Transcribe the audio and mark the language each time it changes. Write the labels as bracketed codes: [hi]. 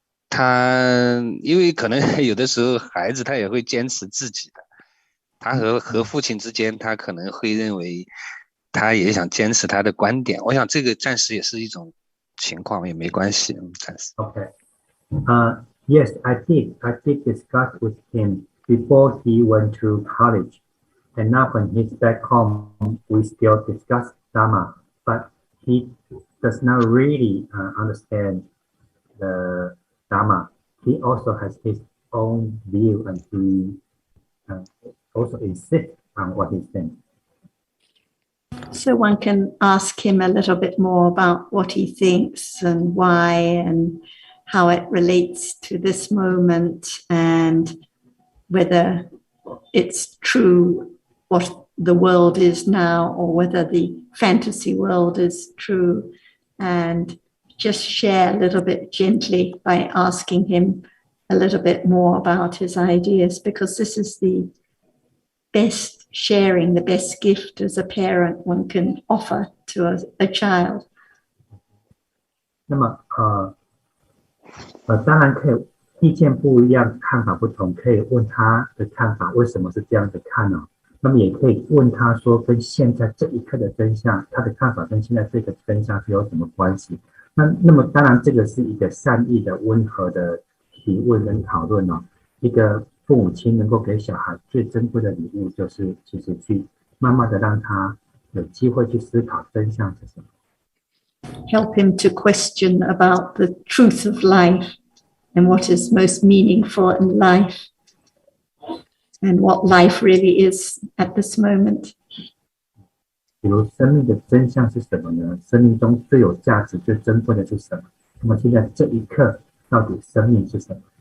[zh] 他因为可能有的时候孩子他也会坚持自己的，他和父亲之间，他可能会认为他也想坚持他的观点。我想这个暂时也是一种情况，也没关系，暂时。 [en] Okay. Yes, I did discuss with him before he went to college. And now when he's back home, we still discuss Dhamma, but he does not really understand the Dhamma. He also has his own view, and he also insists on what he's saying. So one can ask him a little bit more about what he thinks and why and how it relates to this moment, and whether it's true what the world is now or whether the fantasy world is true, and just share a little bit gently by asking him a little bit more about his ideas, because this is the best sharing, the best gift as a parent one can offer to a child. [zh] 那么当然可以意见不一样，看法不同，可以问他的看法为什么是这样子看呢？那么也可以问他说，跟现在这一刻的真相，他的看法跟现在这个真相是有什么关系？那么当然这个是一个善意的、温和的提问跟讨论哦。一个父母亲能够给小孩最珍贵的礼物，就是其实去慢慢的让他有机会去思考真相是什么。 [en] Help him to question about the truth of life and what is most meaningful in life, and what life really is at this moment. [zh] 比如生命的真相是什么呢？生命中最有价值、最珍贵的是什么？那么现在这一刻，到底生命是什么？